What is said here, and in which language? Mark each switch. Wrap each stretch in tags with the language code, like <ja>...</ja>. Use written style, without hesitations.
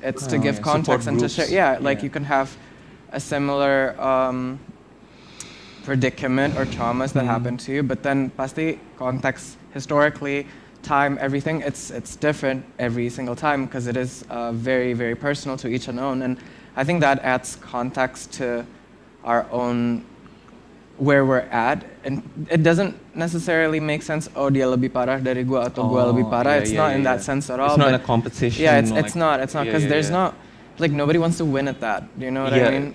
<en>It's to give context and to share. You can have a similar predicament or traumas that happen to you, but then pasti context, historically, time, everything, it's different every single time because it is very, very personal to each and own. And I think that adds context to our own where we're at, and it doesn't necessarily make sense.</en> <id>Dia lebih parah dari gua atau gua lebih parah.</id> <en>It's not in that sense at all. It's not a competition. Yeah, it's not because there's not like nobody wants to win at that. You know what I mean?</en>